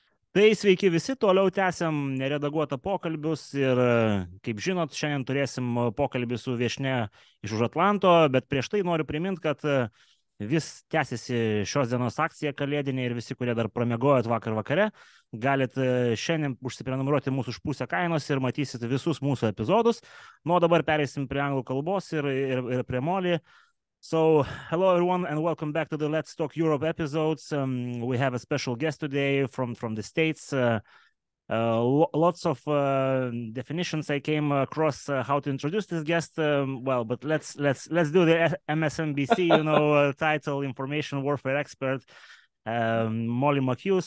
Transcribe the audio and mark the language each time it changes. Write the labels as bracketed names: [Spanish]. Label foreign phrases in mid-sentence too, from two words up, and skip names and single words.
[Lithuanian] Tai sveiki visi, toliau tęsiam neredaguotą pokalbius ir, kaip žinot, šiandien turėsim pokalbį su viešnia iš už Atlanto, bet prieš tai noriu priminti, kad vis tęsiasi šios dienos akcija kalėdinė ir visi, kurie dar pramiegojot vakar vakare, galit šiandien užsiprenumeruoti mūsų už pusę kainos ir matysit visus mūsų epizodus. Nu, o dabar pereisim prie anglų kalbos ir prie Molly. [English] So, hello everyone and welcome back to the Let's Talk Europe episodes. We have a special guest today from the States. Lots of definitions I came across how to introduce this guest. Well, but let's do the MSNBC, title, information warfare expert, Molly McKew.